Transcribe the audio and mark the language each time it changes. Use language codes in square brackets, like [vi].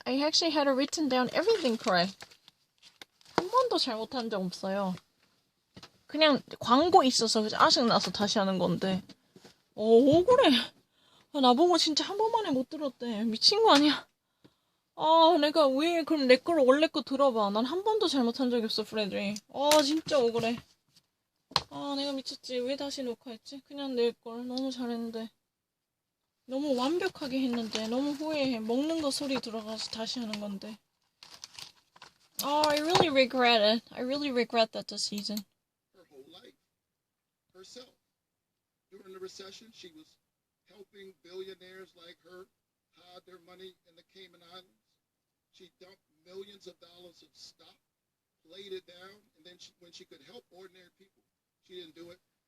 [en] I actually had written down everything correct. [ko] 한 번도 잘못한 적 없어요. 그냥 광고 있어서 짜증나서 다시 하는 건데. 억울해. 나보고 진짜 한 번만에 못 들었대. 미친 거 아니야? 내가 왜 그럼 내 거를 원래 거 들어봐. 난 한 번도 잘못한 적이 없어, 프레드리. 진짜 억울해. 내가 미쳤지. 왜 다시 녹화했지? 그냥 내 걸. 너무 잘했는데. 너무 완벽하게 했는데. 너무 후회해. 먹는 거 소리 들어가서 다시 하는 건데. [en] I really regret it. I really regret that this season. Her whole life. Herself. During the recession, she was helping billionaires like her hide their money in the Cayman Islands. She dumped millions of dollars of stock, played it down, and then when she could help ordinary people, she didn't do it.